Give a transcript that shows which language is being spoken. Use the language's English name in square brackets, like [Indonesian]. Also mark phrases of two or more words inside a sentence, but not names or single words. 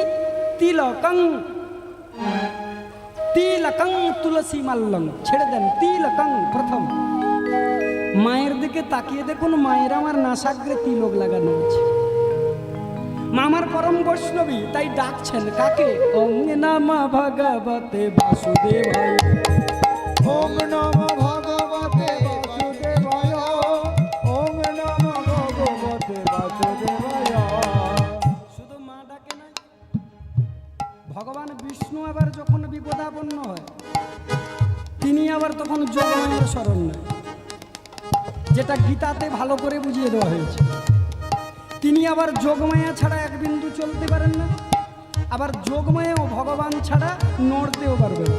[Sanskrit] তিলকং। তিলকং তুলসী মাল্যং। [Bangla] ছেড়ে দেন, তিলকং প্রথম। মায়ের দিকে তাকিয়ে দেখুন, মায়ের আমার নাসাগ্রে তিলক লাগানো আছে। মা আমার পরম বৈষ্ণবী, তাই ডাকছেন কাকে? [Sanskrit] ওং নমঃ ভগবতে বাসুদেবায় ওম নমো ভগবতে বাসুদেবায় ওম নমো ভগবতে বাসুদেবায়। [Bangla] শুধু মা ডাকে না, ভগবান বিষ্ণু আবার যখন বিপদাপন্ন হয়, তিনি আবার তখন যোগমায়ার শরণ নেয়, যেটা গীতাতে ভালো করে বুঝিয়ে দেওয়া হয়েছে। তিনি আবার যোগমায়া ছাড়া এক বিন্দু চলতে পারেন না, আবার যোগমায়াও ভগবান ছাড়া নড়তেও পারবে না।